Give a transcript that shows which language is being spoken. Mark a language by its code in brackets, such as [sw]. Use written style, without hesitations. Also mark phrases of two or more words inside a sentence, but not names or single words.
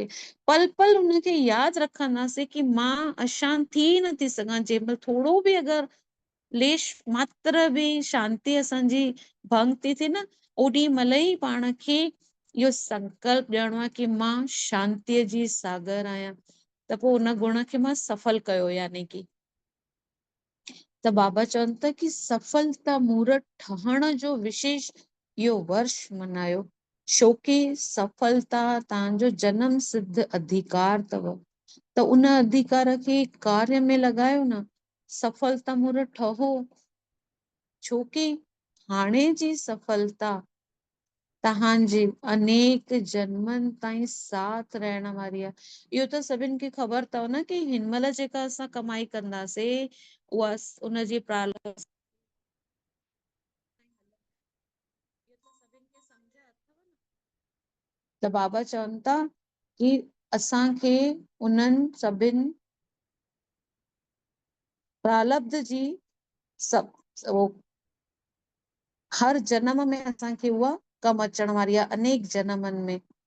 [sd] पल पल उनखे यादि रखंदासीं कि मां अशांत थी नथी सघां, जंहिं महिल थोरो बि अगरि लेश मात्र बि शांती असांजी भंग थी थिए न, ओॾी महिल ई पाण खे इहो संकल्प ॾियणो आहे कि मां शांतीअ जी सागर आहियां, त पोइ उन गुण खे मां सफल कयो। यानी कि त बाबा चवनि था कि सफलता मूर्त ठहण जो विशेष इहो वर्ष मनायो, छोकी सफलता तव्हांजो जन्म सिद्ध अधिकार अथव। त उन अधिकार खे कार्य में लॻायो न, सफलता मूर्त ठहो। छोकी हाणे जी सफलता तव्हांजे अनेक जन्मनि ताईं साथ रहण वारी आहे। इहो त सभिनि खे ख़बर अथव न कि हिन महिल जेका असां कमाई कंदासीं उहा उनजी प्रारब्ध त बाबा चवनि था कि असांखे उन्हनि सभिनि प्रारब्ध जी सभु हर जन्म में असांखे उहा कमु अचण वारी आहे, अनेक जन्मनि में।